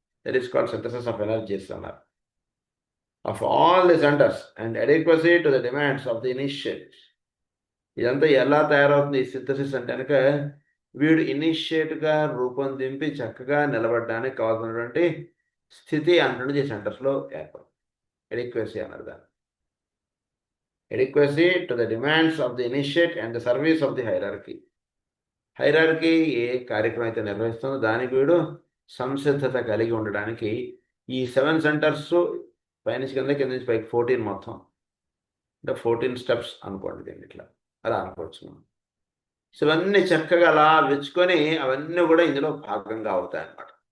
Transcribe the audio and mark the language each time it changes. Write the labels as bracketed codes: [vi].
[en] That is called synthesis of energies అన్నారు. Of all the centres and adequacy to the demands of the initiates. [te] ఇదంతా ఎలా తయారవుతుంది ఈ synthesis అంటే కనుక, వీడు ఇనిషియేట్గా రూపొందింపి చక్కగా నిలబడడానికి కావాల్సినటువంటి స్థితి అంటున్నది ఈ సెంటర్స్లో ఏర్పడుతుంది. అడెక్వసీ అన్నారు దాన్ని. [en] Adequacy to the demands of the initiate and the service of the hierarchy. [te] Hierarchy ఏ కార్యక్రమం అయితే నిర్వహిస్తుందో దానికి వీడు సంసిద్ధత కలిగి ఉండడానికి ఈ 7 సెంటర్స్ పైనుంచి కింద, కింద నుంచి పైకి 14 మొత్తం, అంటే 14 స్టెప్స్ అనుకోండి దీన్ని, ఇట్లా అలా అనుకోవచ్చు మనం. సో ఇవన్నీ చక్కగా అలా వెచ్చుకొని అవన్నీ కూడా ఇందులో భాగంగా అవుతాయి అన్నమాట.